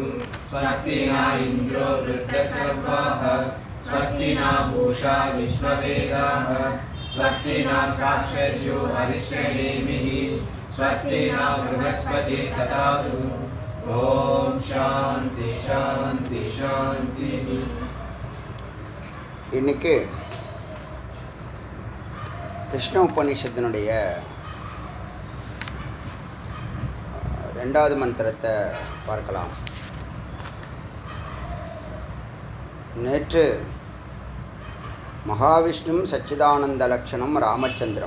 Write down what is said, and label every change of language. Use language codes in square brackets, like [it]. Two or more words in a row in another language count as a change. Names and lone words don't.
[sa] स्वस्ति न इन्द्रो वृद्धसर्वाः स्वस्ति न पूषा विश्ववेदाः स्वस्ति न साक्षर्यो अरिष्टनेमिः स्वस्ति न बृहस्पति ददातु. ओम शांति शांति शांति. [ta] இன்னைக்கு கிருஷ்ண உபநிஷத்தினுடைய ரெண்டாவது மந்திரத்தை பார்க்கலாம். நேற்று மகாவிஷ்ணு சச்சிதானந்த லட்சணம் ராமச்சந்திரம்.